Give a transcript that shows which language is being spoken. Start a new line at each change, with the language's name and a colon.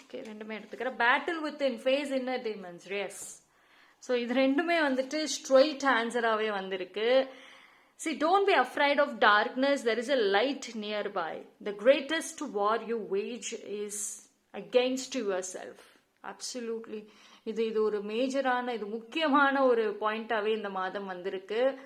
Tamil: ரெண்டுமே எடுத்துக்கிறேன்.
English: Battle within face inner demons. Yes.
Tamil: So இது ரெண்டுமே வந்துட்டு ஸ்ட்ரெயிட் ஆன்சராகவே வந்திருக்கு.
English: don't be afraid of darkness. There is a light nearby. The greatest war you wage is against yourself. Absolutely.
Tamil: இது ஒரு மேஜரான, இது முக்கியமான ஒரு பாயிண்டாவே இந்த மாதம் வந்திருக்கு.